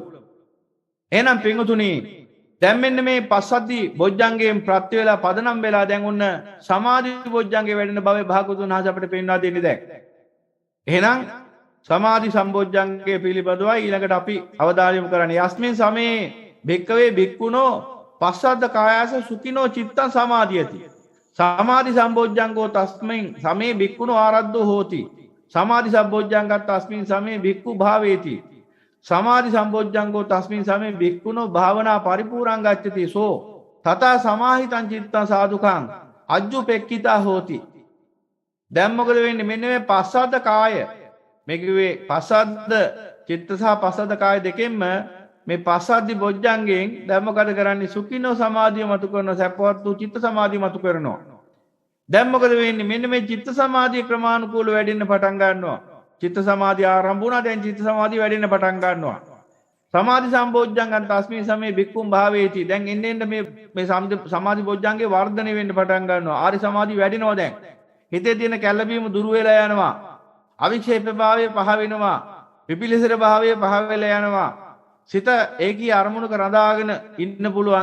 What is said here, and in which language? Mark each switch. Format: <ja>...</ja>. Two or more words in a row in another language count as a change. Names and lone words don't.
<si>එහෙනම් පින්වතුනි, දැන් මෙන්න මේ පස්සද්ධි බොජ්ජංගයෙන් ප්‍රත්‍ය වේලා පදනම් වෙලා දැන් ඔන්න සමාධි බොජ්ජංගේ වැඩෙන බවේ භාගතුන් වහන්සේ අපිට පෙන්වා දෙන්නේ දැන්. එහෙනම් සමාධි සම්බොජ්ජංගයේ පිළිබඳවයි ඊළඟට අපි අවධානය යොමු කරන්නේ.</si> <pi>යස්මින් සමේ භික්කවේ භික්ඛුනෝ පස්සද්ධ කායස සුඛිනෝ චිත්තං සමාධියති. සමාධි සම්බොජ්ජංගෝ තස්මින් සමේ භික්ඛුනෝ ආරද්ධෝ හෝති. සමාධි සම්බොජ්ජංගත් තස්මින් සමේ භික්ඛු භාවේති. සමාධි සම්බොජ්ජංගෝ තස්මින් සමේ භික්ඛුනෝ භාවනා පරිපූර්ණං ගච්ඡති සෝ තථා සමාහිතං චිත්තං සාදුකං අජ්ජුපෙක්ඛිතා හෝති.</pi> <si>දැන් මොකද වෙන්නේ? මෙන්න මේ පස්සද්ද කාය මේ කිව්වේ පස්සද්ද චිත්ත සහ පස්සද්ද කාය දෙකෙන්ම මේ පස්සද්දි බොජ්ජංගයෙන් දැන් මොකද කරන්නේ? සුඛිනෝ සමාධිය මතු කරනවා, සැපවත් වූ චිත්ත සමාධිය මතු කරනවා. දැන් මොකද වෙන්නේ? මෙන්න මේ චිත්ත සමාධිය ක්‍රමානුකූලව වැඩෙන්න පටන් ගන්නවා. චිත්ත සමාධිය ආරම්භ වුණා. දැන් චිත්ත සමාධිය වැඩෙන්න පටන් ගන්නවා.</si> <pi>සමාධි සම්බොජ්ජංගන් තස්මින් සමේ භික්ඛුම් භාවේති.</pi> <si>දැන් එන්න මේ සමාධි බොජ්ජංගේ වර්ධනය වෙන්න පටන් ගන්නවා. ආරි සමාධිය වැඩෙනවා. දැන් හිතේ තියෙන කැළඹීම දුරු වෙලා යනවා. අවික්ෂේප භාවය පහ වෙනවා. විපිලිසර භාවය පහ වෙලා යනවා. සිත ඒකී අරමුණක රඳාගෙන ඉන්න පුළුවන්.</si>